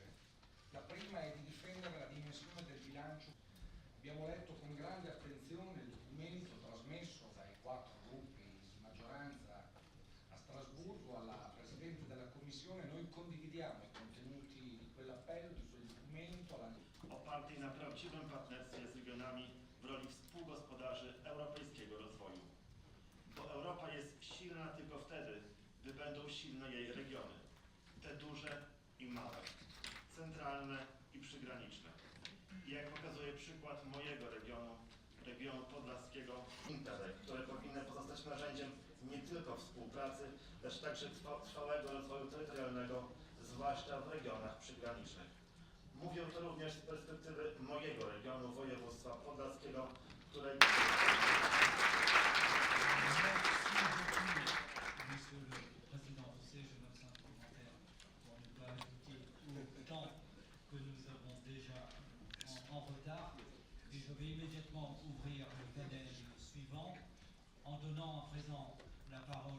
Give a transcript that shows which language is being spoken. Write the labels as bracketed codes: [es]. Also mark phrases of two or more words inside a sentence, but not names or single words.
[it] La prima è di difendere la dimensione del bilancio. Abbiamo letto con grande attenzione il documento trasmesso dai 4 gruppi di maggioranza a Strasburgo alla Presidente della Commissione. Noi condividiamo i contenuti di quell'appello, di quel documento. [pl] Opartej na prawdziwym partnerstwie z regionami w roli współgospodarzy europejskiego rozwoju. Bo Europa jest silna tylko wtedy, gdy będą silne jej regiony. Te duże i małe, centralne i przygraniczne. I jak pokazuje przykład mojego regionu, regionu podlaskiego, Interreg, które powinny pozostać narzędziem nie tylko współpracy, lecz także trwałego rozwoju terytorialnego, zwłaszcza w regionach przygranicznych. Mówię to również z perspektywy mojego regionu, województwa podlaskiego, którego... [fr] Que nous avons déjà en retard. Et je vais immédiatement ouvrir le panel suivant en donnant à présent la parole.